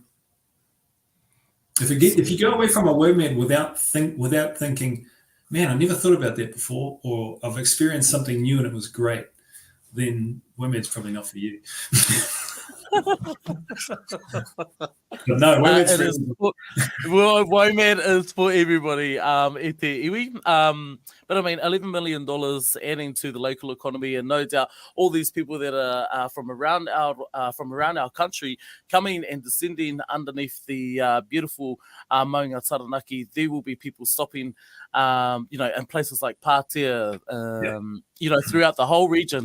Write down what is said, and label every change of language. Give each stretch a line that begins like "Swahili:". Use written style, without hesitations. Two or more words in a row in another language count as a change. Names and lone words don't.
English: If you go away from a Womad without thinking, man, I never thought about that before, or I've experienced something new and it was great, then Womad's probably not for you. But no, Womad is for everybody.
Māori: E te iwi.
English: But I mean, $11 million adding to the local economy, and no doubt all these people that are from around our country coming and descending underneath the beautiful Maunga Taranaki. There will be people stopping, you know, in places like Pātea, you know, throughout the whole region.